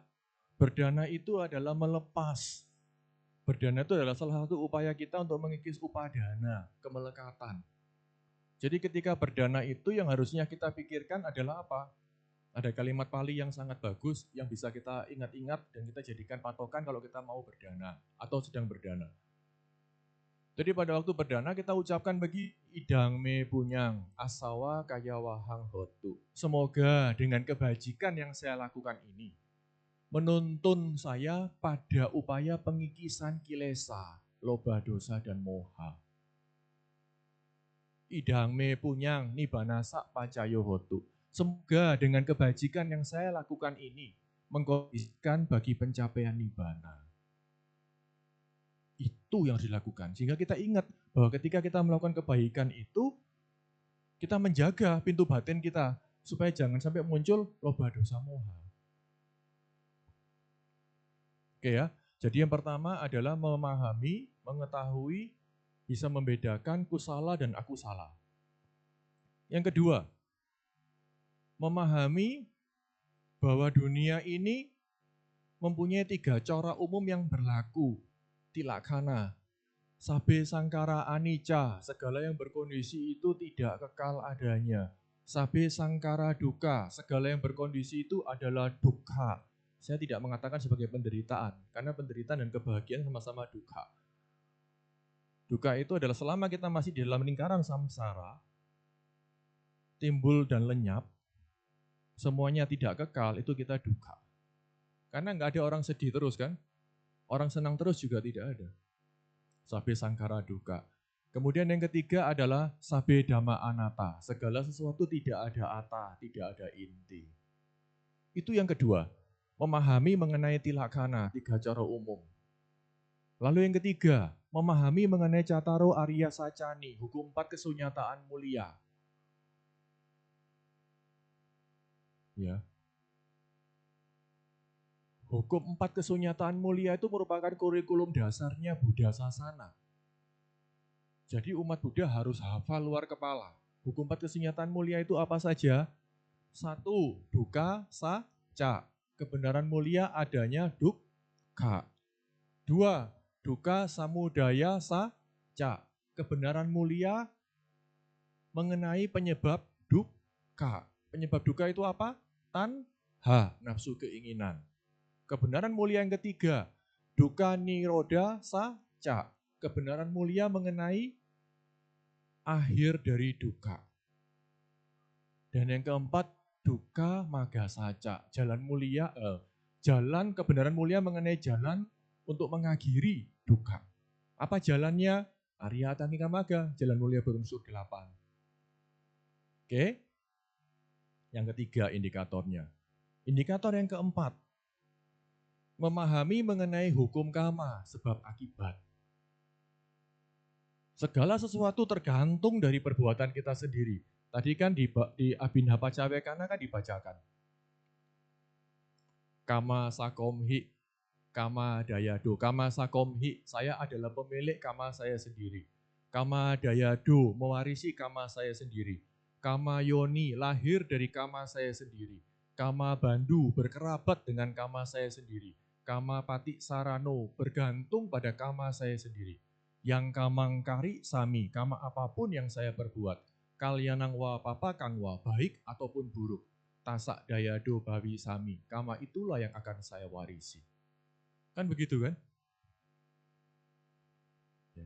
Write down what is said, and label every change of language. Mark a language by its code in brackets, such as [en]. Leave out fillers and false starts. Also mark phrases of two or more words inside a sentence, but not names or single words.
[id] Berdana itu adalah melepas. Berdana itu adalah salah satu upaya kita untuk mengikis upadana, kemelekatan. Jadi ketika berdana itu yang harusnya kita pikirkan adalah apa? Ada kalimat Pali yang sangat bagus yang bisa kita ingat-ingat dan kita jadikan patokan kalau kita mau berdana atau sedang berdana. Jadi pada waktu berdana kita ucapkan bagi [pi] idang me punyang asawa kaya wahang hotu. [id] Semoga dengan kebajikan yang saya lakukan ini menuntun saya pada upaya pengikisan kilesa, [pi] loba dosa [id] dan moha. [pi] Idang me punyang nibanasa pacayo hotu. [id] Semoga dengan kebajikan yang saya lakukan ini mengkondisikan bagi pencapaian nibbana. Itu yang dilakukan. Sehingga kita ingat bahwa ketika kita melakukan kebaikan itu, kita menjaga pintu batin kita supaya jangan sampai muncul [pi] loba dosa moha. [id] Oke ya. Jadi yang pertama adalah memahami, mengetahui, bisa membedakan kusala dan akusala. Yang kedua, memahami bahwa dunia ini mempunyai 3 cara umum yang berlaku. Tilaksana, [pi] sabe sangkara anicca, [id] segala yang berkondisi itu tidak kekal adanya. [pi] Sabe sangkara duka, [id] segala yang berkondisi itu adalah dukkha. Saya tidak mengatakan sebagai penderitaan, karena penderitaan dan kebahagiaan sama-sama dukkha. Dukkha itu adalah selama kita masih di dalam lingkaran samsara, timbul dan lenyap, semuanya tidak kekal, itu kita dukkha. Karena nggak ada orang sedih terus kan, orang senang terus juga tidak ada. [pi] Sabe sangkara duka. [id] Kemudian yang ketiga adalah [pi] sabe dhamma anatta. [id] Segala sesuatu tidak ada ata, tidak ada inti. Itu yang kedua, memahami mengenai tilaksana, 3 cara umum. Lalu yang ketiga, memahami mengenai [pi] cataro arya sacani, [id] hukum 4 kesunyataan mulia. Ya. Hukum 4 kesunyataan mulia itu merupakan kurikulum dasarnya Buddha Sasana. Jadi umat Buddha harus hafal luar kepala. Hukum 4 kesunyataan mulia itu apa saja? 1. [pi] Dukkha sacca. [id] Kebenaran mulia adanya dukkha. [pi] 2. Dukkha samudaya sacca. [id] Kebenaran mulia mengenai penyebab dukkha. Penyebab dukkha itu apa? Tanha, nafsu keinginan. Kebenaran mulia yang ketiga, [pi] dukkha nirodha sacca. [id] Kebenaran mulia mengenai akhir dari dukkha. Dan yang keempat, [pi] dukkha magga sacca. [id] Jalan kebenaran mulia mengenai jalan untuk mengakhiri dukkha. Apa jalannya? [pi] Arya Atamika Magga, [id] jalan mulia berunsur 8. Oke? Yang ketiga indikatornya. Indikator yang keempat, memahami mengenai hukum karma, sebab akibat. Segala sesuatu tergantung dari perbuatan kita sendiri. Tadi kan di Abhinapacawekana kan dibacakan. [pi] Kama sakomhi, kama dayado. Kama sakomhi, [id] saya adalah pemilik kama saya sendiri. [pi] Kama dayado, [id] mewarisi kama saya sendiri. [pi] Kama yoni, [id] lahir dari kama saya sendiri. [pi] Kama bandu, [id] berkerabat dengan kama saya sendiri. [pi] Kama pati sarano, [id] bergantung pada kama saya sendiri. [pi] Yang kamangkari sami, [id] kama apapun yang saya perbuat. [pi] Kalyanang wa papa kang wa, [id] baik ataupun buruk. [pi] Tasak dayado bawi sami, [id] kama itulah yang akan saya warisi. Kan begitu kan? Ya.